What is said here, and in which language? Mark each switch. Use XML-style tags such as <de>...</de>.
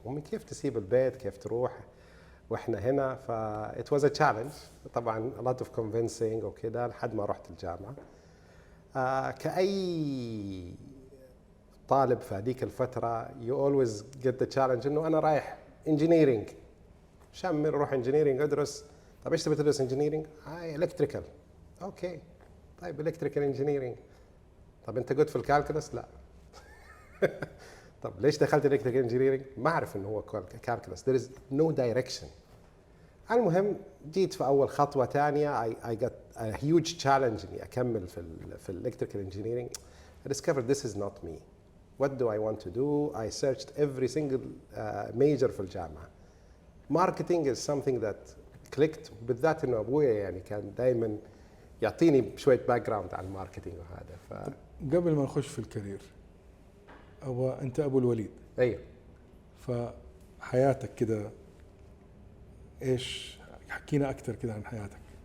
<ar>أمي كيف تسيب البيت، كيف تروح واحنا هنا؟ ف</ar> <en>it was a challenge</en> <ar>طبعا،</ar> <en>a lot of convincing</en> <ar>وكذا لحد ما رحت الجامعة. كأي طالب في هذيك الفترة</ar> <en>you always get the challenge</en> <ar>إنه أنا رايح engineering، شامل روح engineering أدرس. طب إيش تبي تدرس engineering؟ electrical. أوكي طيب electrical engineering. طب أنت قلت في الكالكولس؟ لا. طب ليش دخلت electrical engineering؟ ما أعرف إنه هو calculus.</ar> <en>There is no direction.</en> <ar>المهم جيت في أول خطوة ثانية</ar> <en>I got a huge challenge</en> <ar>إني أكمل في</ar> <en>electrical engineering. I discovered this is not me. What do I want to do? I searched every single major</en> <ar>في الجامعة.</ar> <en>Marketing is something that clicked،</en> <ar>بالذات إنه أبويا يعني كان دائما يعطيني شوية background على الماركتينج وهذا. قبل ما نخش في الكارير، أنت أبو الوليد. أيوه. فحياتك كده إيش؟ حكينا أكثر كده عن حياتك.</ar>